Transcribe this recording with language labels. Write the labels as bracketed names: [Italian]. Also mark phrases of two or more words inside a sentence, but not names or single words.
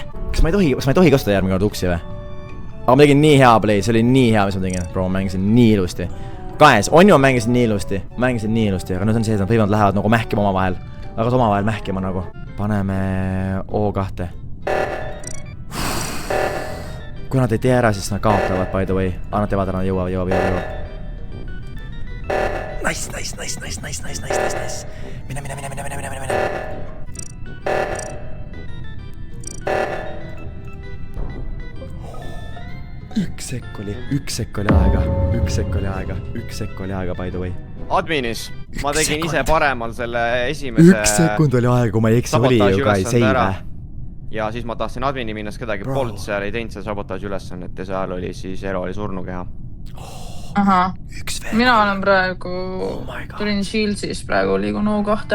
[Estonian] Kas ma ei tohi kasutada järgmine kord uksi või? Aga ma tegin nii hea play, see oli nii hea, mis ma tegin. Bro, ma mängisin nii ilusti. Kaes, on ju ma mängisin nii ilusti, aga nüüd on see, et nad võivad lähevad nagu mähkima omavahel. Aga omavahel mähkima nagu. Paneme O2. Kui nad ei tee ära, siis nad kaotavad, [English] by the way. [Estonian] Aga nad teevad ära, nad jõuavad. Nice. Mine. Üks sekk oli aega, [English] by the way. [Estonian] Adminis, ma tegin ise paremal selle esimese... 1 sekund oli aega, kui ma ei eksi, oli ju ka ei seive. Ja siis ma tahtsin admini minnes kedagi poolt, seal ei teinud see sabotaaži ülesannet ja seal oli siis Ero oli surnukeha. Ahah, mina olen praegu, tulin Shieldsist praegu, liigun O2.